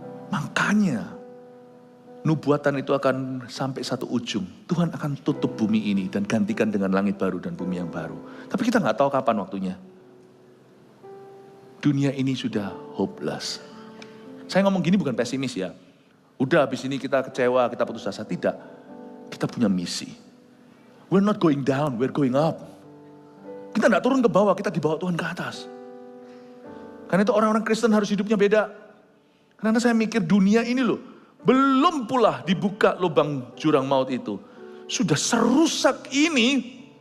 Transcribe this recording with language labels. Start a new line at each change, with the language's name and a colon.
Indonesian: Makanya nubuatan itu akan sampai satu ujung. Tuhan akan tutup bumi ini dan gantikan dengan langit baru dan bumi yang baru. Tapi kita gak tahu kapan waktunya. Dunia ini sudah hopeless. Saya ngomong gini bukan pesimis ya. Udah habis ini kita kecewa, kita putus asa. Tidak. Kita punya misi.
English: We're not going down, we're going up.
Indonesian: Kita gak turun ke bawah, kita dibawa Tuhan ke atas. Karena itu orang-orang Kristen harus hidupnya beda. Karena saya mikir dunia ini loh, belum pula dibuka lubang jurang maut itu. Sudah serusak ini,